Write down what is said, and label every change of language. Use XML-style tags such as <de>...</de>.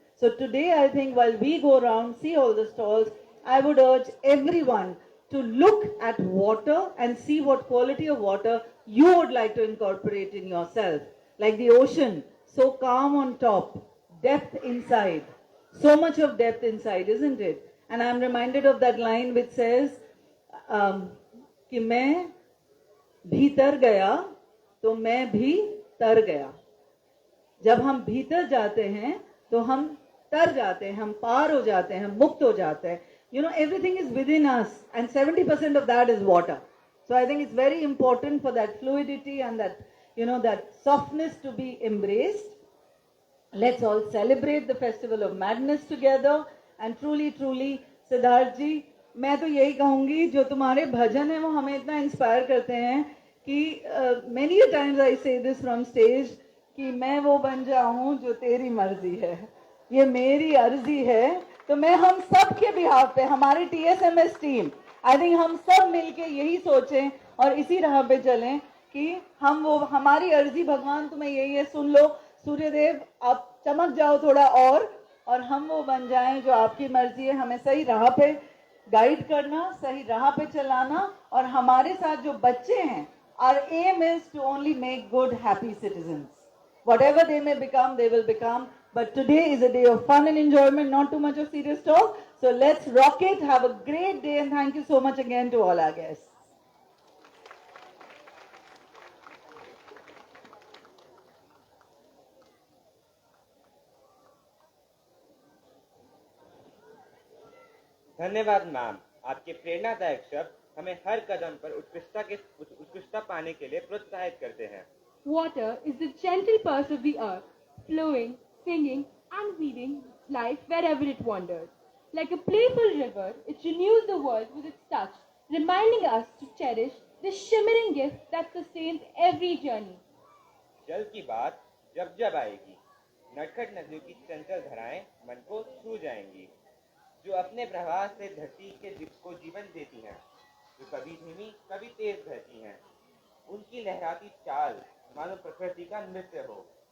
<en>So today, I think while we go around, see all the stalls, I would urge everyone to look at water and see what quality of water you would like to incorporate in yourself. Like the ocean, so calm on top, depth inside. So much of depth inside, isn't it? And I'm reminded of that line which says,</en> <hi>कि मैं भीतर गया तो मैं भी तर गया. जब हम भीतर जाते हैं तो हम तर जाते हैं, हम पार हो जाते हैं, हम मुक्त हो जाते हैं.</hi> <en>Everything is within us, and 70% of that is water. So I think it's very important for that fluidity and that, that softness to be embraced. Let's all celebrate the festival of madness together. And truly, truly,</en> <hi>Siddharth जी, मैं तो यही कहूंगी, जो तुम्हारे भजन है वो हमें इतना इंस्पायर करते हैं कि</hi> <en>many a times I say this from stage</en> <hi>कि मैं वो बन जाऊं जो तेरी मर्जी है, ये मेरी अर्जी है. तो मैं हम सब के बिहाफ पे, हमारे TSMS टीम, आई थिंक हम सब मिलके यही सोचें और इसी राह पे चलें कि हम वो, हमारी अर्जी भगवान तुम्हें यही है, सुन लो सूर्यदेव, आप चमक जाओ थोड़ा और हम वो बन जाएं जो आपकी मर्जी है. हमें सही राह पे गाइड करना, सही राह पे चलाना, और हमारे साथ जो बच्चे हैं,</hi> <en>our aim is to only make good, happy citizens. Whatever they may become, they will become. But today is a day of fun and enjoyment, not too much of serious talk. So let's rock it. Have a great day, and thank you so much again to all our guests.</en> <hi>धन्यवाद ma'am, आपके प्रेरणादायक शब्द हमें हर कदम पर उत्कृष्टता पाने के लिए प्रोत्साहित करते हैं।</hi> <en>Water is the gentle pulse of the earth, flowing, singing, and weaving life wherever it wanders. Like a playful river, it renews the world with its touch, reminding us to cherish the shimmering gift that sustains every journey.</en> <hi>जल की बात जब जब आएगी, नटखट नदियों की चंचल धाराएं मन को छू जाएंगी, जो अपने प्रवाह से धरती को जीवन देती हैं, जो कभी धीमी कभी तेज बहती हैं। उनकी लहराती चाल मानो प्रकृति का नृत्य हो।</hi>